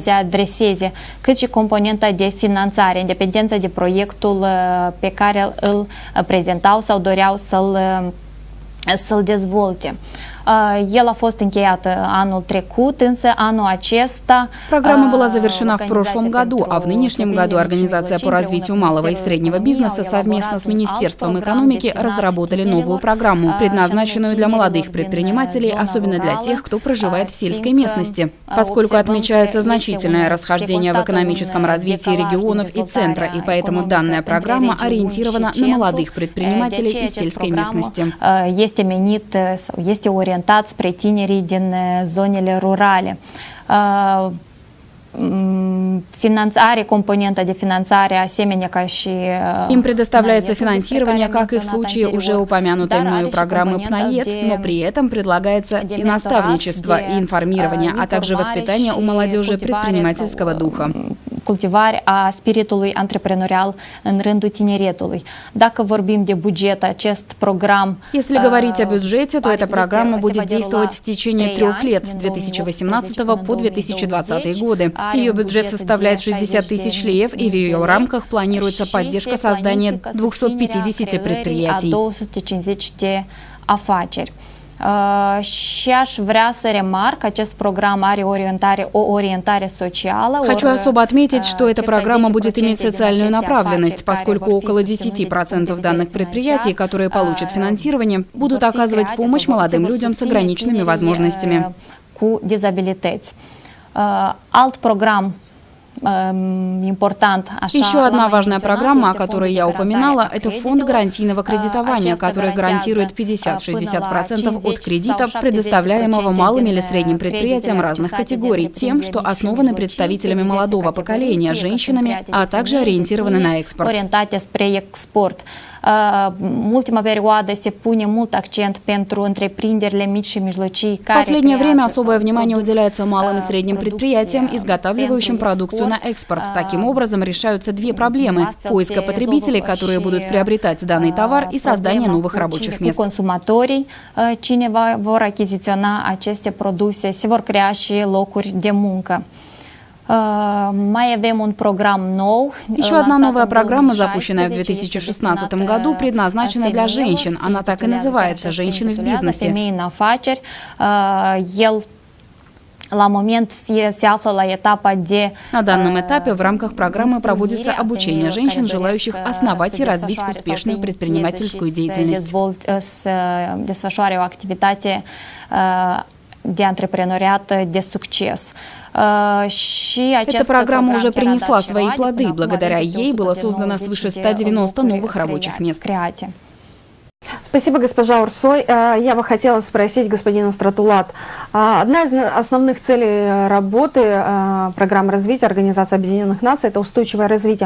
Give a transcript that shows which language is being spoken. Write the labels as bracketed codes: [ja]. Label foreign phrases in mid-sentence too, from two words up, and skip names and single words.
[ro] Cât și componenta de finanțare, în dependență de proiectul pe care îl prezentau sau doreau să-l dezvolte. El a fost încheiat anul trecut, însă anul acesta... [ru] Программа была завершена в прошлом году, а в нынешнем году Организация по развитию малого и среднего бизнеса совместно с Министерством экономики разработали новую программу, предназначенную для молодых предпринимателей, особенно для тех, кто проживает в сельской местности. Поскольку отмечается значительное расхождение в экономическом развитии регионов и центра, и поэтому данная программа ориентирована на молодых предпринимателей из сельской местности. [ro] Este orientat spre tinerii din zonele rurale. Finanțare, componenta de finanțare, asemenea ca și... [ru] Им предоставляется финансирование, как и в случае уже упомянутой мною программы ПНАЕД, но при этом предлагается и наставничество, и информирование, а также воспитание у молодежи предпринимательского духа. [ro] Cultivare a spiritului antreprenorial în rândul tineretului. Dacă vorbim de buget, acest program... [ru] Если говорить о бюджете, то эта программа будет действовать в течение 3 лет, с 2018 по 2020 годы. Ее бюджет составляет 60 тысяч леев, и в ее рамках планируется поддержка создания 250 предприятий. [ro] Și aș vrea să remarc, acest program are o orientare socială. [ru] Хочу особо отметить, что эта программа будет иметь социальную направленность, поскольку около 10% данных предприятий, которые получат финансирование, будут оказывать помощь молодым людям с ограниченными возможностями. [ro] Cu dizabilități. Alt program [ru] Еще одна важная программа, о которой я упоминала, это фонд гарантийного кредитования, который гарантирует 50-60% от кредита, предоставляемого малым или средним предприятиям разных категорий, тем, что основаны представителями молодого поколения, женщинами, а также ориентированы на экспорт. [ro] În ultima perioadă se pune mult accent pentru întreprinderile mici și mijlocii. [ru] В последнее время особое внимание уделяется малым и средним предприятиям, изготавливающим продукцию на экспорт. Таким образом, решаются две проблемы – поиска потребителей, которые будут приобретать данный товар, и создание новых рабочих мест. [ro] Consumatorii, cine vor achiziționa aceste produse, se vor crea și locuri de muncă. [ru] Еще одна новая программа, запущенная в 2016 году, предназначена для женщин. Она так и называется «Женщины в бизнесе». На данном этапе в рамках программы проводится обучение женщин, желающих основать и развить успешную предпринимательскую деятельность. [ro] De antreprenoriat de succes. [ru] Эта программа уже принесла свои плоды. Благодаря ей было создано свыше 190 новых рабочих мест. Спасибо, госпожа Урсой. Я бы хотела спросить господина Стратулат. Одна из основных целей работы программы развития Организации Объединенных Наций – это устойчивое развитие.